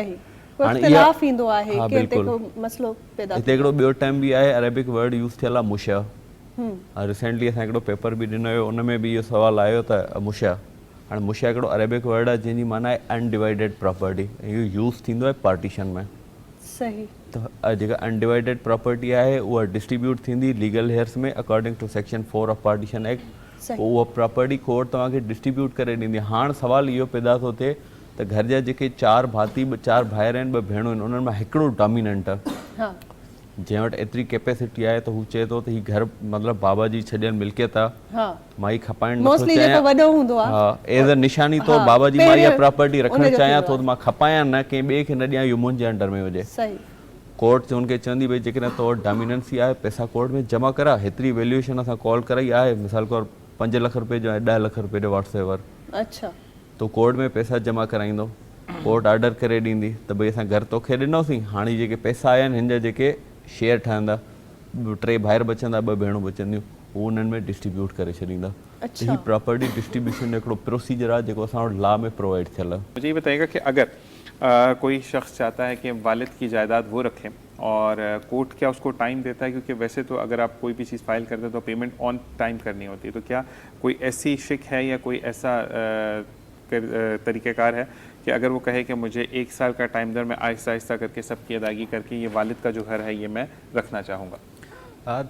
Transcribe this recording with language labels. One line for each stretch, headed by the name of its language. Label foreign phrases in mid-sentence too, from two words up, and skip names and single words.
Sindhi: हिते हिकिड़ो ॿियो टर्म बि आहे
English: Arabic word
Sindhi: यूज़ थियल आहे मुशा रिसेंटली असां हिकिड़ो पेपर बि ॾिनो हुयो उन में बि इहो सुवालु आयो त मुशा हाणे मुशा हिकिड़ो
English: Arabic word
Sindhi: आहे जंहिंजी माना आहे
English: undivided property
Sindhi: इहो यूज़ थींदो आहे पार्टीशन में सही त जेका
English: undivided property
Sindhi: आहे उहा डिस्ट्रीब्यूट थींदी
English: legal heirs
Sindhi: में
English: according to Section 4 of Partition Act
Sindhi: उहा प्रॉपर्टी कोर्ट तव्हांखे डिस्ट्रीब्यूट करे ॾींदी हाणे सुवालु इहो पैदा थो थिए त घर जा जेके 4 भाती 4 भाइर आहिनि 2 भेणूं आहिनि उन्हनि मां हिकिड़ो डोमिनेंट आहे जंहिं वटि एतिरी कैपेसिटी आहे त हू चए थो त हीउ घर मतिलबु बाबा जी छॾियल मिल्कियत आहे मां ई खपाइण नथो चाहियां हा
English: as a
Sindhi: निशानी तौरु बाबा जी मां इहा प्रॉपर्टी रखणु चाहियां थो त मां खपायां न कंहिं ॿिए खे न ॾियां इहो मुंहिंजे अंडर में हुजे कोर्ट हुनखे चवंदी भई जेकॾहिं तो वटि डोमिनेंसी आहे पैसा कोर्ट में जमा करा हेतिरी वैल्यूएशन असां कॉल कराई आहे मिसाल तौरु 5 लख रुपए जो ऐं 10 लख रुपए जो व्हाट्सएवर तो कोर्ट में पैसा जमा कराईंदो कोर्ट ऑर्डर करे ॾींदी त भई असां घर तोखे ॾिनोसीं हाणे जेके पैसा आया आहिनि हिन जा जेके शेयर ठहंदा 3 भाइर बचंदा 2 भेणूं बचंदियूं उहो उन्हनि में डिस्ट्रीब्यूट करे छॾींदा हीअ
English: property distribution
Sindhi: जो हिकिड़ो प्रोसीजर आहे जेको असां वटि लॉ में प्रोवाइड थियल आहे
Urdu: مجھے یہ بتائیے گا کہ اگر کوئی شخص چاہتا ہے کہ والد کی جائیداد وہ رکھیں اور کورٹ کیا اس کو ٹائم دیتا ہے کیونکہ ویسے تو اگر آپ کوئی بھی چیز فائل کرتے ہیں تو
English: payment on time
Urdu: کرنی ہوتی ہے تو کیا کوئی ایسی شق ہے یا کوئی ایسا طریقہ کار ہے کہ اگر وہ کہے کہ مجھے 1 سال کا ٹائم در میں آہستہ آہستہ کر کے سب کی ادائیگی کر کے یہ والد کا جو گھر ہے یہ میں رکھنا چاہوں گا